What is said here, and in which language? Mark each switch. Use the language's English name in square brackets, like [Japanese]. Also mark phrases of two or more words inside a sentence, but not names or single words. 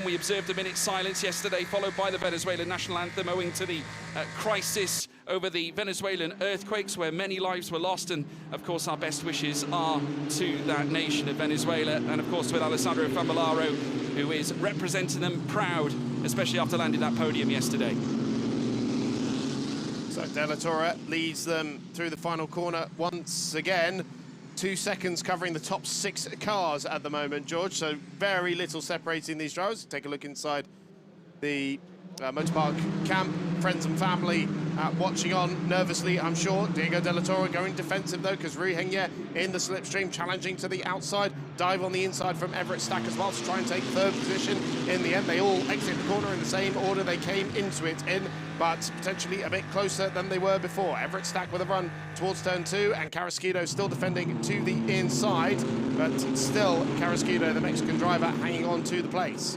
[English] We observed a minute's silence yesterday, followed by the Venezuelan national anthem, owing to the crisis over the Venezuelan earthquakes, where many lives were lost. And, of course, our best wishes are to that nation of Venezuela, and, of course, with Alessandro Famularo, who is representing them proud, especially after landing that podium yesterday. So de la Torre leads them through the final corner once again. 2 seconds covering the top 6 cars at the moment, George. So very little separating these drivers. Take a look inside the motor park camp. Friends and family watching on nervously, I'm sure. Diego de la Torre going defensive though, because Rui Hengye in the slipstream, challenging to the outside. Dive on the inside from Everett Stack as well to try and take 3rd position. In the end, they all exit the corner in the same order they came into it in, but potentially a bit closer than they were before. Everett Stack with a run towards turn 2, and Carrasquedo still defending to the inside, but still Carrasquedo, the Mexican driver, hanging on to the place.